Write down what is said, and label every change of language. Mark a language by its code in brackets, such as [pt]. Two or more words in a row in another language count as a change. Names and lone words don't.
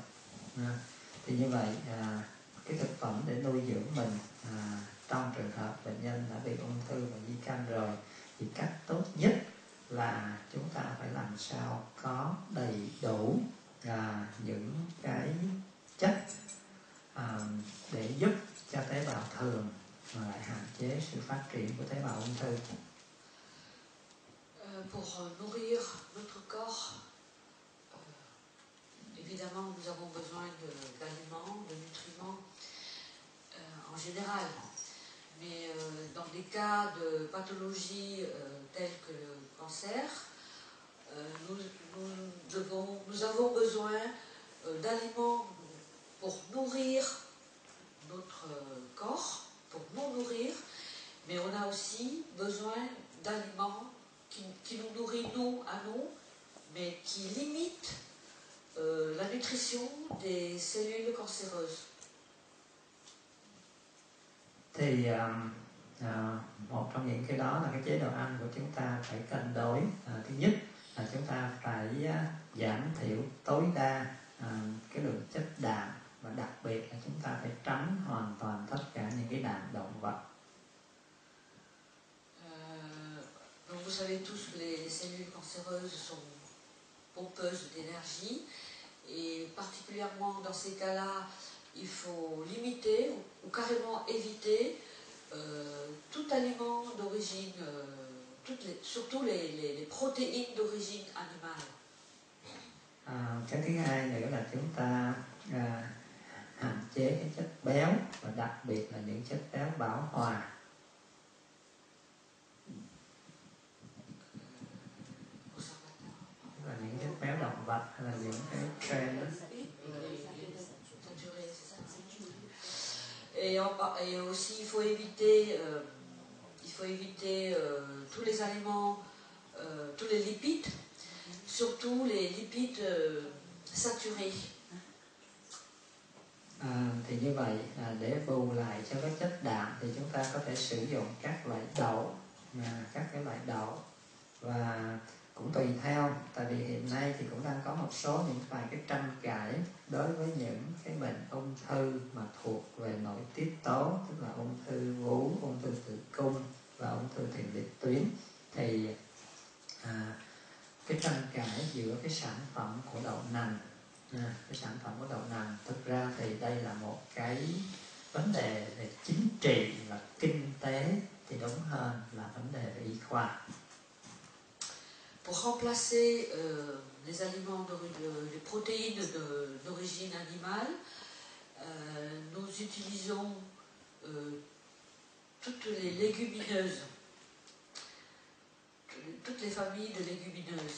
[vi] Thì như vậy cái thực phẩm để nuôi dưỡng mình trong trường hợp bệnh nhân đã bị ung thư và di căn rồi, thì cách tốt nhất là chúng ta phải làm sao có đầy đủ những cái chất để giúp cho tế bào thường mà lại hạn chế sự phát triển của tế bào ung thư. [fr] Pour nourrir notre corps, évidemment nous avons besoin d'aliments, de nutriments en général, mais dans des cas de pathologie telles que le cancer, nous avons besoin d'aliments pour nourrir notre corps, pour nous nourrir, mais on a aussi besoin d'aliments qui nous nourrissent nous à nous, mais qui limitent la nutrition des cellules cancéreuses. [vi] Thì một trong những cái đó là cái chế độ ăn của chúng ta phải cân đối. Thứ nhất là chúng ta phải giảm thiểu tối đa cái lượng chất đạm, và đặc biệt là chúng ta phải tránh hoàn toàn tất cả những cái đạm động vật. [fr] Donc vous savez tous que les cellules cancéreuses sont pompeuses d'énergie, et particulièrement dans ces cas-là, il faut limiter ou carrément éviter tout aliment d'origine, surtout les protéines d'origine animale. [vi] Cái thứ hai nữa là chúng ta hạn chế cái chất béo, và đặc biệt là những chất béo bão hòa. Tức là những chất béo động vật hay là những cái trend đó. [fr] Et aussi, il faut éviter tous les aliments, tous les lipides, surtout les lipides saturés. [vi] Thì như vậy để bù lại cho các chất đạm thì chúng ta có thể sử dụng các loại đậu, các cái loại đậu, và cũng tùy theo, tại vì hiện nay thì cũng đang có một số những vài cái tranh cãi đối với những cái bệnh ung thư mà thuộc về nội tiết tố, tức là ung thư vú, ung thư tử cung và ung thư tiền liệt tuyến. Thì cái tranh cãi giữa cái sản phẩm của đậu nành, cái sản phẩm của đậu nành, thực ra thì đây là một cái vấn đề về chính trị và kinh tế, thì đúng hơn là vấn đề về y khoa. [fr] Pour remplacer les aliments, les protéines d'origine animale, nous utilisons toutes les légumineuses, toutes les familles de légumineuses.